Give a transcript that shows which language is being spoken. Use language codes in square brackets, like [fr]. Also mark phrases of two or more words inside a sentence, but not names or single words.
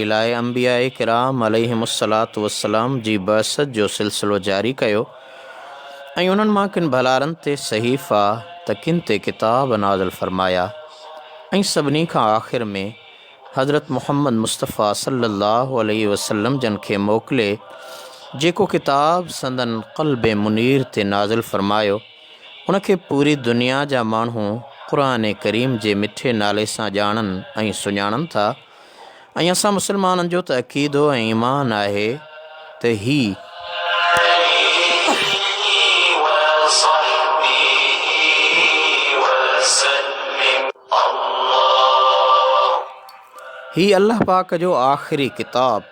[sd] लाइ अंबिया किराम [ar] عليهم الصلاة والسلام [sd] जी बअसत जो सिलसिलो जारी कयो ऐं उन्हनि मां किन भलारनि ते सहीफ़ा त किन ते किताब नाज़िल फ़रमाया ऐं सभिनी खां आख़िर में हज़रत मुहम्मद मुस्तफ़ा [ar] صلى الله عليه وسلم [sd] जन खे मोकिले जेको किताब संदन क़ल्बे मुनीर ते नाज़िल फ़रमायो, उनखे पूरी दुनिया जा माण्हू क़ुरान करीम जे मिठे नाले सां ॼाणनि ऐं सुञाणनि था। ऐं असां मुस्लमाननि जो त अक़ीदो ऐं ईमान आहे त ही अल्लाह पाक जो आख़िरी किताब